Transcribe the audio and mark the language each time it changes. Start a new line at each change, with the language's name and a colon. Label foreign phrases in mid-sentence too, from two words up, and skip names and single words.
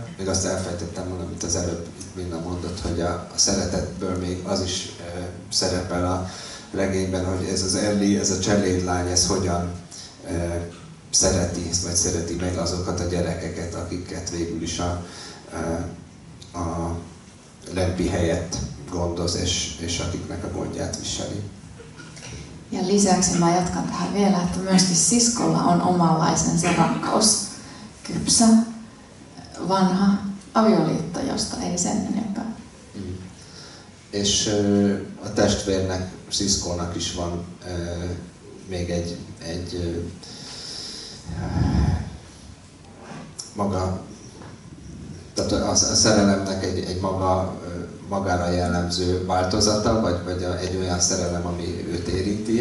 Hungarian: Még azt elfelejtettem mondani, amit az előbb Minna mondott, hogy a szeretetből még az is szerepel a regényben, hogy ez az Ellie, ez a cselédlány, ez hogyan szereti, vagy szereti meg azokat a gyerekeket, akiket végül is a Lempi helyett gondoz, és akiknek a gondját viseli.
Finnish: Ja lisäksi mä jatkan tähän vielä, että myöskin siskolla on omanlaisensa rakkaus. Kypsä, vanha avioliitto, josta ei sen enempää.
Hungarian: És a testvérnek, Siskónak is van még egy maga, tehát a szerelemnek egy magára jellemző változata, vagy egy olyan szerelem, ami őt érinti.